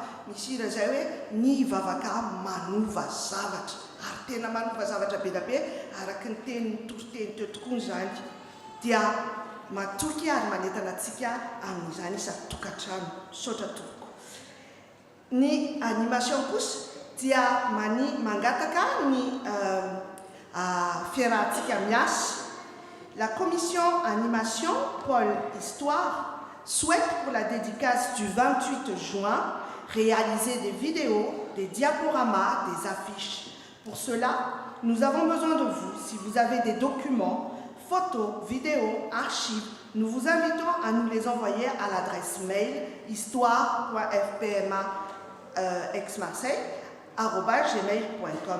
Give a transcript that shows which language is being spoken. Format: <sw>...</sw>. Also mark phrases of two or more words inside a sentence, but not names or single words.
<mg>Misy hira izay hoe ny vavaka manova zavatra, ary tena manova zavatra be da be araky ny teny toriteny teo tokoa izany, dia matokya ary manentana antsika amin'izany isa-tokantrano sotra tompoko. Ny animation kosa dia mangataka ny fiarahantsika miasa.</mg> <fr>La commission animation Pôle Histoire souhaite pour la dédicace du 28 juin réaliser des vidéos, des diaporamas, des affiches. Pour cela, nous avons besoin de vous. Si vous avez des documents, photos, vidéos, archives, nous vous invitons à nous les envoyer à l'adresse mail histoire.fpma@gmail.com.</fr>